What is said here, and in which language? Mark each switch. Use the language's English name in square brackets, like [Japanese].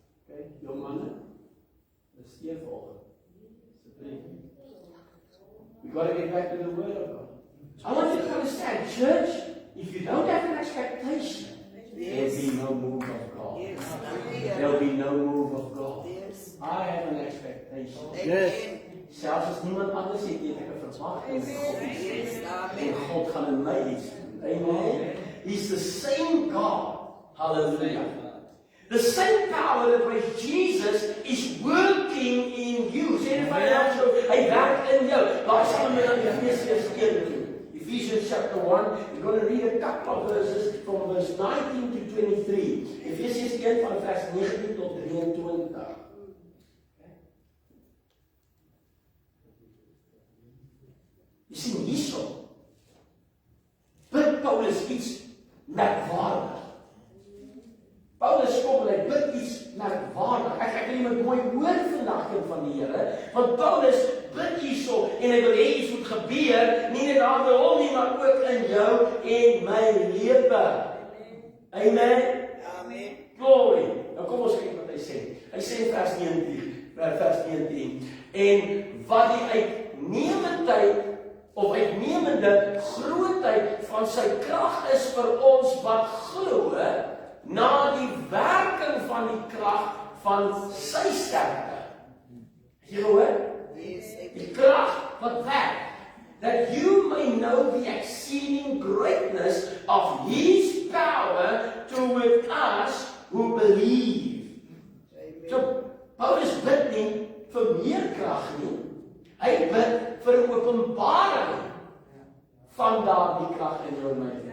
[Afrikaans] Okay, jong manne, besteer volgens. [English] We got to get back to the word of God. I want you to understand, church, if you don't have an expectation, there'll be no move of God. There'll be no move of God. I have an expectation. Yes. [Afrikaans] Selfs as niemand anders het, het ek 'n verwagting. En God gaan in my iets doen. [English] Amen. He's the same God. Hallelujah. The same power that raised Jesus is working in you. [Afrikaans] Sê net vir jou so, hy werk in jou. Daar staan met in Efesiërs 1 toe. [English] Ephesians chapter 1, we're going to read a couple of verses from verse 19 to 23. [Afrikaans] Efesiërs 1 van vers 19 tot 23. Jy sien hierso. Bid Paulus iets merkwaardig. Paulus kom en hy bid iets merkwaardig. Ek wil met mooi hoor vandag van die Here, want Paulus bid hierso en hy wil hê iets moet gebeur, nie net daar by hom nie, maar ook in jou en my lewe. Amen. Amen. Glory. Nou kom ons kyk wat hy sê. Hy sê in vers 19, en wat die uitnemendheid of uitnemende grootheid van sy krag is vir ons wat glo, na die werking van die krag van sy sterkte. Het jy gehoor? Die krag wat werk. [English] That you may know the exceeding greatness of his power toward us who believe. [Afrikaans] So, Paulus bid nie vir meer krag nie. Hy bid vir 'n openbaring van daardie krag in jou lewe.